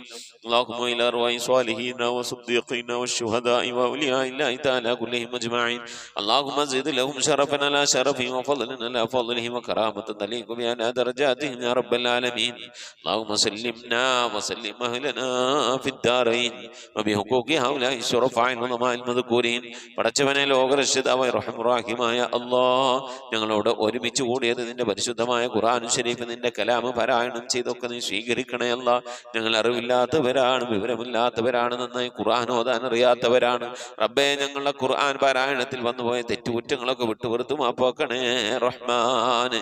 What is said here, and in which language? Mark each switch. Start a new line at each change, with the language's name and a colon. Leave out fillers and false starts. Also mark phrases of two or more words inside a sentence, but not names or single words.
Arabic: اللهم إلى أرواح صالحين وصديقين والشهداء وأولياء الله تعالى كلهم أجمعين. اللهم زد لهم شرفا على شرفهم وفضلا على فضلهم وكرامة تليق بأعلى درجاتهم يا رب العالمين. اللهم سلمنا وسلم أهلنا في الدارين وبحقوق هؤلاء الشرفاء العظماء المذكورين.
Malayalam: പടച്ചവനെ ലോകരക്ഷിതാവായ റഹ്മാനായ അല്ലാഹ്, ഞങ്ങളോട് ഒരുമിച്ച് കൂടിയത് നിന്റെ പരിശുദ്ധമായ ഖുർആനും ശരീഫ് നിന്റെ കലാമ് പാരായണം ചെയ്തൊക്കെ നീ സ്വീകരിക്കണേ അല്ലാഹ്. ഞങ്ങൾ അറിവില്ലാത്തവരാണ്, വിവരമില്ലാത്തവരാണ്, നന്നായി ഖുർആൻ ഓതാൻ അറിയാത്തവരാണ്. റബ്ബേ, ഞങ്ങളുടെ ഖുർആൻ പാരായണത്തിൽ വന്നുപോയ തെറ്റുകുറ്റങ്ങളൊക്കെ വിട്ടുപുറത്തു മാപ്പാക്കണേ റഹ്മാന്.